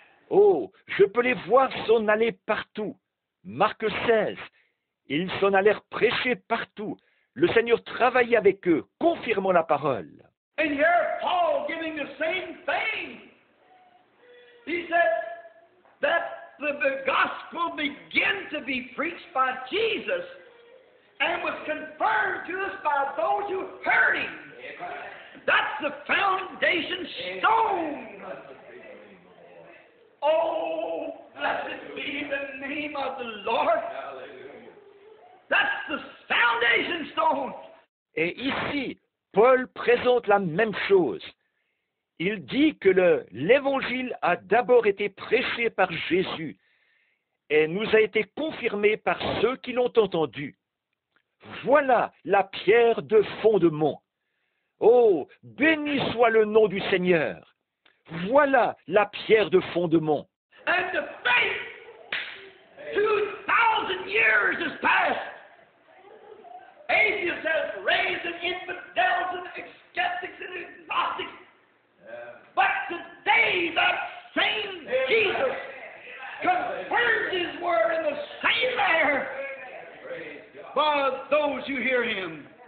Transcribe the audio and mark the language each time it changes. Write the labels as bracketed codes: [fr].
[fr] Oh, je peux les voir s'en aller partout. Marc 16, ils s'en allèrent prêcher partout. Le Seigneur travaillait avec eux, confirmant la parole. [en] And here Paul giving the same thing. He said that the gospel began to be preached by Jesus and was confirmed to us by those who heard him. That's the foundation stone. Oh, blessed be the name of the Lord. That's the foundation stone. [fr] Et ici, Paul présente la même chose. Il dit que l'Évangile a d'abord été prêché par Jésus et nous a été confirmé par ceux qui l'ont entendu. Voilà la pierre de fondement. Oh, béni soit le nom du Seigneur. Voilà la pierre de fondement. [en] And the faith, 2,000 years has passed. Atheists have raised and infidels and skeptics and agnostics. But today, that same Jesus confirms his word in the same manner by those who hear him.